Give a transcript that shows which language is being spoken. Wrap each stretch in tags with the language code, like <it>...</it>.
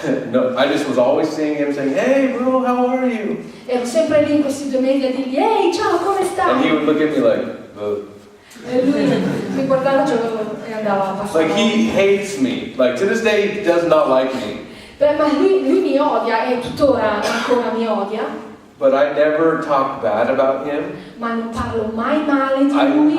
<en>no, I just was always seeing him saying, hey bro, how are you?</en> <it>ero sempre lì in questi 2 mesi a dirgli, ehi ciao, come</it> <en>And he</en> <it>stai?</it> <en>would look at me like,</en> <it>E lui mi guardava e andava a passare.</it> <en>like he hates me. Like to this day, he does not like me.</en> <it>Ma lui mi odia e tuttora ancora mi odia.</it> <en>But I never talk bad about him.</en> <it>ma non parlo mai male di lui.</it>